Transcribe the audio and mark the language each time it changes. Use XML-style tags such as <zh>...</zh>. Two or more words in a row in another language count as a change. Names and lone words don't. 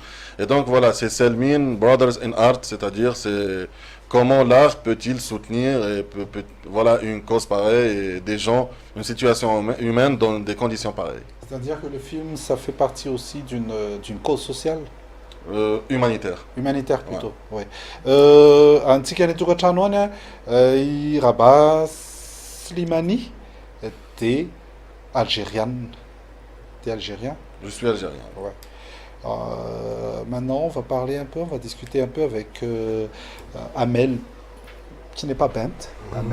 <fr>Et donc voilà, c'est Selmin Brothers in Art, c'est-à-dire c'est comment l'art peut-il soutenir voilà une cause pareille et des gens, une situation humaine dans des conditions pareilles. C'est-à-dire que le film, ça fait partie aussi d'une cause sociale? Humanitaire. Humanitaire plutôt, oui.</fr> <mg>Antikany tokantrano any i Rabat Slimani,</mg> <fr>t'es algérienne. T'es algérien? Je suis algérien. Ouais. Maintenant, on va discuter un peu avec Amel, qui n'est pas peinte.</fr>